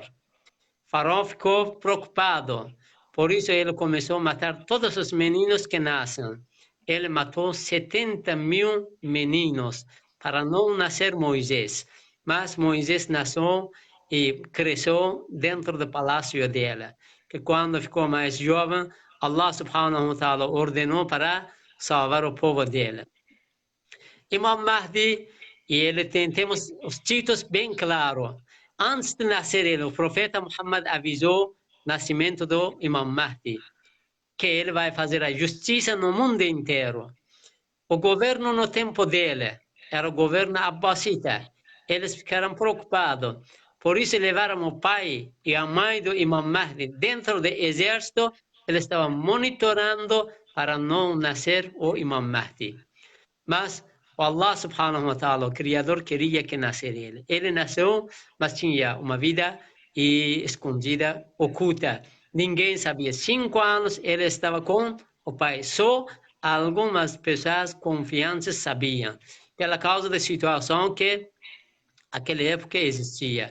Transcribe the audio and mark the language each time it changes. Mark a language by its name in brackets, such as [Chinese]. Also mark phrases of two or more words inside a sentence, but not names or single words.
[Portuguese] Faraó ficou preocupado, por isso ele começou a matar todos os meninos que nascem. Ele matou 70.000 meninos para não nascer Moisés. Mas Moisés nasceu e cresceu dentro do palácio dele. Que quando ficou mais jovem, [Arabic] الله سبحانه وتعالى [Portuguese] ordenou para salvar o povo dele. Imam Mahdi, e ele temos os títulos bem claros. Antes de nascer ele, o profeta Muhammad avisou o nascimento do Imam Mahdi, que ele vai fazer a justiça no mundo inteiro. O governo no tempo dele era o governo abbasita. Eles ficaram preocupados. Por isso levaram o pai e a mãe do Imam Mahdi dentro do exército. Eles estavam monitorando para não nascer o Imam Mahdi. Mas o [Arabic] الله سبحانه وتعالى, [Portuguese] o Criador, queria que nascesse ele. Ele nasceu, mas tinha uma vida escondida, oculta. Ninguém sabia. 5 anos ele estava com o pai. Só algumas pessoas confiantes sabiam. Pela causa da situação que naquela época existia.